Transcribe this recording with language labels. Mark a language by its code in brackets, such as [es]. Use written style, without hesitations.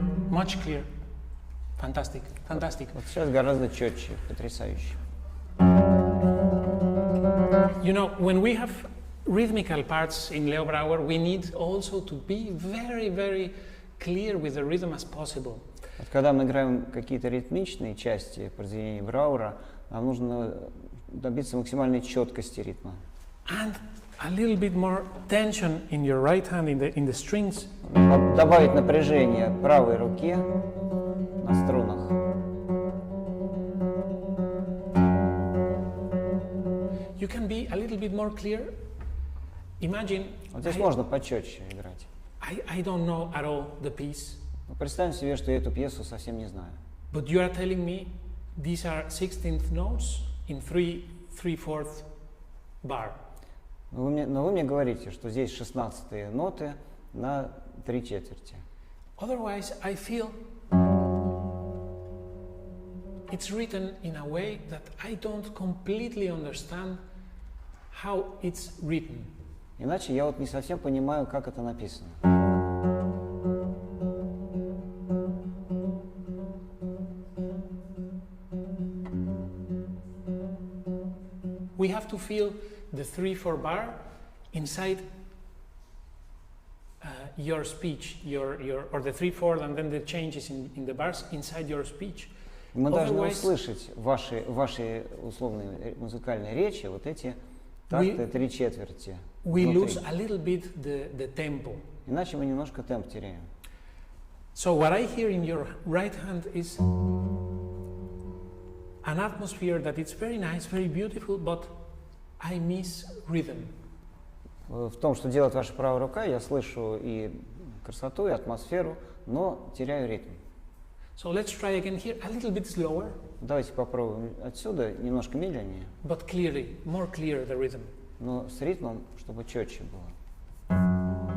[en] much clearer. Fantastic, fantastic. [ru] Вот сейчас гораздо четче, потрясающе. [en] You know, when we have rhythmical parts in Leo Brouwer, we need also to be very, very clear with the rhythm as possible. [ru] Вот когда мы играем какие-то ритмичные части произведения Брауэра, нам нужно добиться максимальной четкости ритма. [en] And a little bit more tension in your right hand in the strings. [ru] Добавить напряжение правой руке на струнах. [en] You can be a little bit more clear. Imagine. [ru] Вот здесь можно почетче играть. [en] I don't know at all the piece. [ru] Но представим себе, что я эту пьесу совсем не знаю. [en] But you are telling me these are 16th notes in 3/4 bar. [ru] Но вы мне говорите, что здесь 16-е ноты на 3/4. [en] Otherwise, I feel it's written in a way that I don't completely understand how it's written. [ru] Иначе я вот не совсем понимаю, как это написано. [en] We have to feel the 3/4 bar inside your speech, or the 3/4, and then the changes in the bars inside your speech. [ru] Мы должны услышать ваши условные музыкальные речи, вот эти такты 3/4. [en] We lose a little bit the tempo. [ru] Иначе мы немножко темп теряем. [en] So what I hear in your right hand is an atmosphere that it's very nice, very beautiful, but I miss rhythm. [ru] В том, что делает ваша правая рука, я слышу и красоту, и атмосферу, но теряю ритм. [en] So let's try again here, a little bit slower. [ru] Давайте попробуем отсюда, немножко медленнее. [en] But clearly, more clear the rhythm. [ru] Но с ритмом, чтобы четче было.